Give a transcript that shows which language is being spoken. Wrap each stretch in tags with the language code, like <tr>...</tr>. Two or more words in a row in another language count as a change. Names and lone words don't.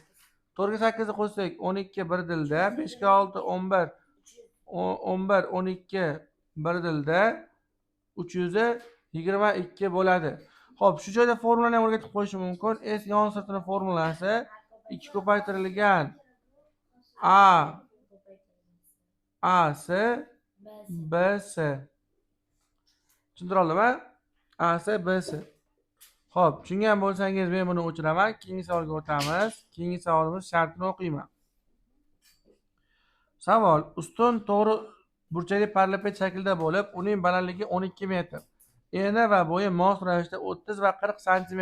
<uz>4 ga 8 ni qo'shsak 12 bir dilda, 5 ga 6 11, 11 12 bir dilda 322 bo'ladi. Xo'p, shu joyda formulani ham o'rgatib qo'yishim mumkin. S yon sirtini formulasi 2 ko'paytirilgan A S B S. Tushundira oldimmi? A S B S. Xo'p, tushungan bo'lsangiz men buni o'chiraman. Keyingi savolga o'tamiz. Keyingi savolimiz shartini o'qiyman. Savol: ustun to'g'ri burchakli parallelped shaklida bo'lib, uning balandligi 12 metr. Eni va bo'yi mos ravishda 30 va 40 sm.</uz>